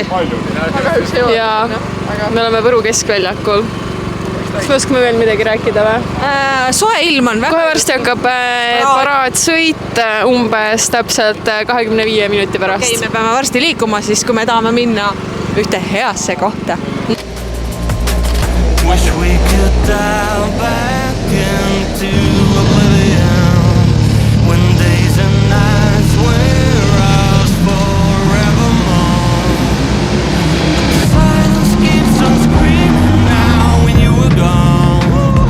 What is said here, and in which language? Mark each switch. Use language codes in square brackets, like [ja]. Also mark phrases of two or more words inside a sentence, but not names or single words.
[et] Ja me oleme Võru keskväljakul. Kas me oskame veel midagi rääkida või? Soe ilm on väga... Kohe varsti hakkab paraadsõit umbes täpselt 25 minuti pärast. Okei, me peame varsti liikuma siis, kui me tahame minna ühte heasse kohta. [en] Wish we could dial back into oblivion when days and nights were ours forevermore. Silence keeps on screaming now when you were gone.